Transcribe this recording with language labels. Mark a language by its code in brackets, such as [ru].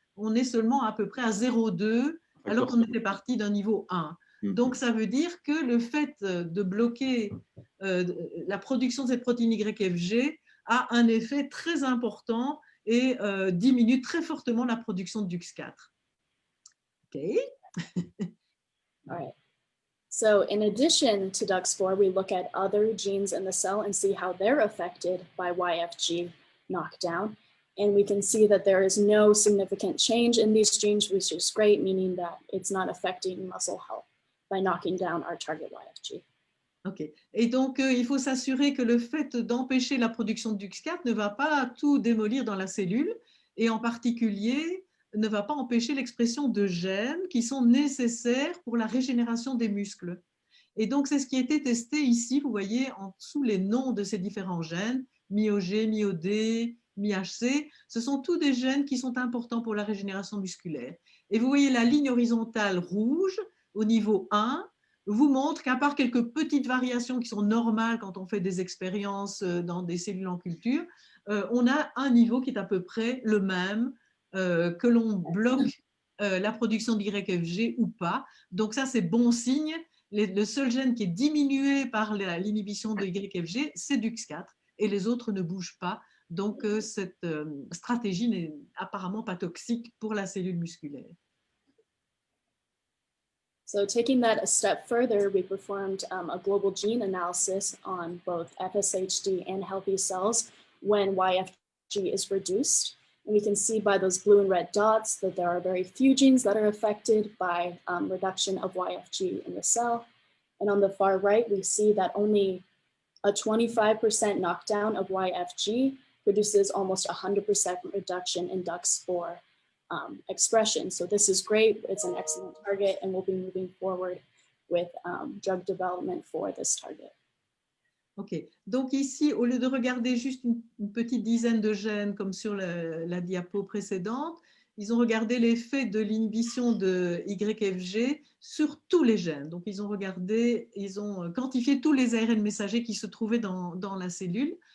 [fr] On est seulement à peu près à 0,2 alors qu'on était parti d'un niveau 1. Donc, ça veut dire que le fait de bloquer la production de cette protéine YFG a un effet très important et diminue très fortement la production de DUX4. [en] OK. All right. So in addition to DUX4, we look at other genes in the cell and see how they're affected by YFG knockdown. And we can see that there is no significant change in these genes, which is great, meaning that it's not affecting muscle health by knocking down our target YFG. OK. [fr] Et donc, il faut s'assurer que le fait d'empêcher la production de DUX4 ne va pas tout démolir dans la cellule. Et en particulier, ne va pas empêcher l'expression de gènes qui sont nécessaires pour la régénération des muscles. Et donc, c'est ce qui a été testé ici. Vous voyez en dessous les noms de ces différents gènes, MyoG, MyoD, MyHC. Ce sont tous des gènes qui sont importants pour la régénération musculaire. Et vous voyez la ligne horizontale rouge au niveau 1 vous montre qu'à part quelques petites variations qui sont normales quand on fait des expériences dans des cellules en culture, on a un niveau qui est à peu près le même, que l'on bloque la production d'YFG ou pas. Donc ça, c'est bon signe. Le seul gène qui est diminué par l'inhibition de YFG, c'est DUX4, et les autres ne bougent pas. Donc cette stratégie n'est apparemment pas toxique pour la cellule musculaire. [en] So taking that a step further, we performed a global gene analysis on both FSHD and healthy cells when YFG is reduced. And we can see by those blue and red dots that there are very few genes that are affected by reduction of YFG in the cell. And on the far right, we see that only a 25% knockdown of YFG produces almost 100% reduction in DUX4 expression. So this is great. It's an excellent target, and we'll be moving forward with drug development for this target. OK. [fr] Donc ici, au lieu de regarder juste une petite dizaine de gènes comme sur la diapo précédente, ils ont regardé l'effet de l'inhibition de YFG sur tous les gènes. Donc ils ont quantifié tous les ARN messagers qui se trouvaient dans la cellule.